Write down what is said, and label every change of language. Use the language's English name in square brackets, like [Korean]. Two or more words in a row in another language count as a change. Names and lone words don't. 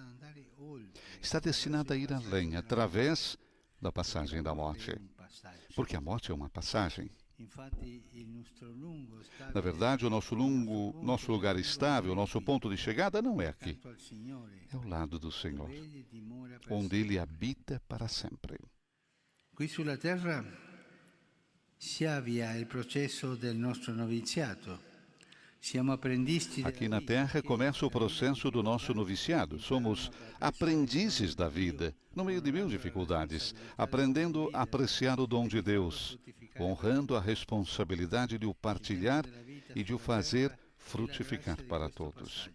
[Portuguese] Está destinada a ir além, através da passagem da morte. Porque a morte é uma passagem. Na verdade, o nosso lugar estável, o nosso ponto de chegada não é aqui. É ao lado do Senhor, onde Ele habita para sempre. [Italian] Qui sulla terra si avvia il processo del nostro noviziato. Siamo apprendisti [Portuguese] Aqui na Terra começa o processo do nosso noviciado. Somos aprendizes da vida, no meio de mil dificuldades, aprendendo a apreciar o dom de Deus, honrando a responsabilidade de o partilhar e de o fazer frutificar para todos.